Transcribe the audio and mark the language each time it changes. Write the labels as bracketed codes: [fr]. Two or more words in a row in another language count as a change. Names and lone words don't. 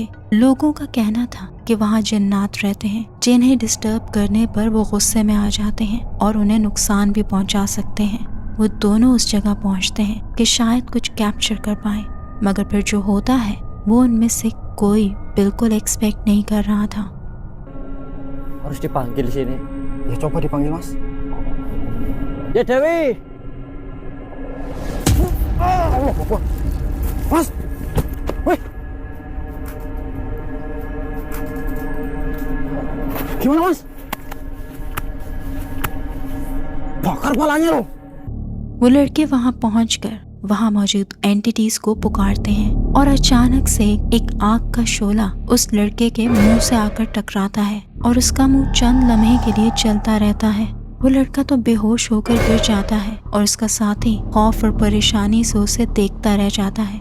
[hi] लोगों का कहना था कि वहाँ जिन्नात रहते हैं जिन्हें डिस्टर्ब करने पर वो गुस्से में आ जाते हैं और उन्हें नुकसान भी पहुँचा सकते हैं। वो दोनों उस जगह पहुँचते हैं कि शायद कुछ कैप्चर कर पाए, मगर फिर जो होता है वो उनमें से कोई बिल्कुल एक्सपेक्ट नहीं कर रहा था। [id] Harus dipanggil sini. Ya coba dipanggil, Mas. Ya Dewi. [ar] الله أكبر. [id] Mas. Woi. Gimana, Mas? Bakar palanya lo. [hi] वो लड़के वहां पहुंचकर वहाँ मौजूद एंटिटीज को पुकारते हैं और अचानक से एक आग का शोला उस लड़के के मुंह से आकर टकराता है और उसका मुंह चंद लम्हे के लिए चलता रहता है। वो लड़का तो बेहोश होकर गिर जाता है और उसका साथी खौफ और परेशानी से उसे देखता रह जाता है।